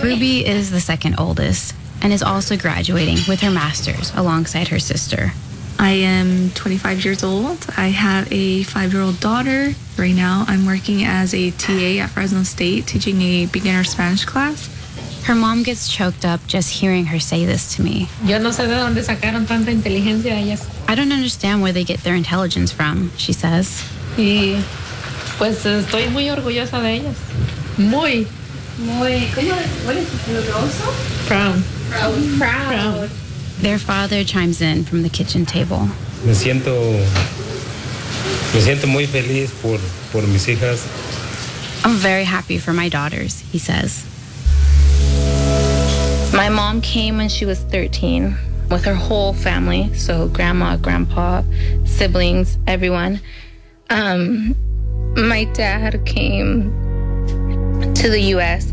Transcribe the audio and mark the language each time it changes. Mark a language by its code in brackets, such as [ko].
[en] Ruby is the second oldest and is also graduating with her master's alongside her sister. I am 25 years old. I have a 5-year-old daughter. Right now, I'm working as a TA at Fresno State, teaching a beginner Spanish class. Her mom gets choked up just hearing her say this to me. [es] Yo no sé de dónde sacaron tanta inteligencia ellas. [en] I don't understand where they get their intelligence from, she says. [es] Y pues estoy muy orgullosa de ellas. Muy. Muy. ¿Cómo? [en] Proud. Proud. Proud. Their father chimes in from the kitchen table. [es] Me siento muy feliz por mis hijas. [en] I'm very happy for my daughters, he says. My mom came when she was 13 with her whole family, so grandma, grandpa, siblings, everyone. My dad came to the U.S.